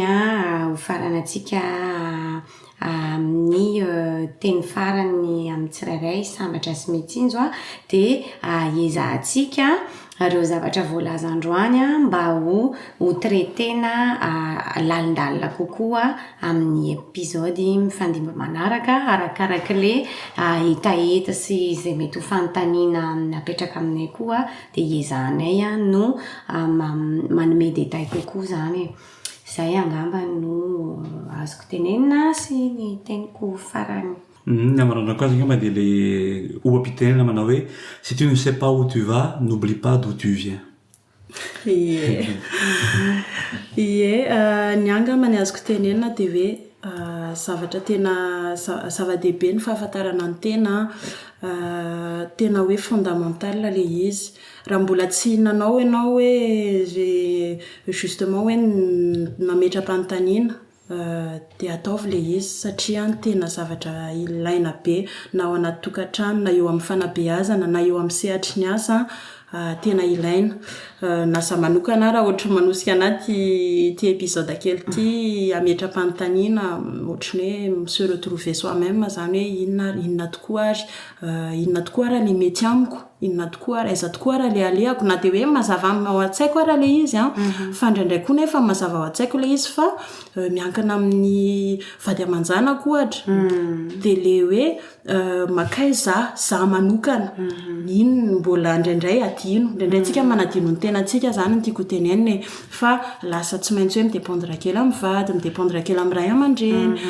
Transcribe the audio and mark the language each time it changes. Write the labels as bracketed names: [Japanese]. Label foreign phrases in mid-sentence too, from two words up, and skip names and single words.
[Malagasy] ho faranantsika amin'ny teny farany amin'ny tsirairay sambatra sy mitsinjo dia hiezahantsika ireo zavatra voalaza androany mba ho traitena lalindalina kokoa amin'ny episody mifandimba manaraka arakarak'le hetaheta sy izay mety ho fanontaniana napetraka aminay koa dia hiezahanay no manome détail kokoa zany. Izay angamba no azoko tenenina sy ny teniko farany. Ny amaranako azy angamba dia le oham-pitenena manao hoe [French] si tu ne sais pas où tu vas n'oublie pas d'où tu viens. [Malagasy] Ny angamba ny azoko tenenina dia hoe zavatra tena zava-dehibe ny fahafantarana ny tena hoe fondamental ilay izy raha mbola tsy nanao ianao hoe justement hoe nametra-panontaniana dia ataovy ilay izy satria tena zavatra ilaina be na ao anaty tokantrano na eo amin'ny fanabeazana na eo amin'ny sehatry ny asa tena ilaina na za manokana raha ohatra manosika anaty ty épisode kely ty ametra-panontaniana ohatrany hoe [French] se retrouver soi-même [Malagasy] zany hoe inona tokoa ary le mety amiko inona tokoa ary aiza tokoa ary le aleako na dia hoe mazava ao an-tsaiko ary le izy fa indraindray koa nefa mazava ao an-tsaiko le izy fa miankina amin'ny vady aman-janako ohatra dia le hoe makay za manokana ino mbola indraindray adino indraindray tsika manadino ny tenantsika zany ny tiako tenenina fa lasa tsy maintsy hoe midépendre kely amin'ny vady midépendre kely amin'ny ray aman-dreny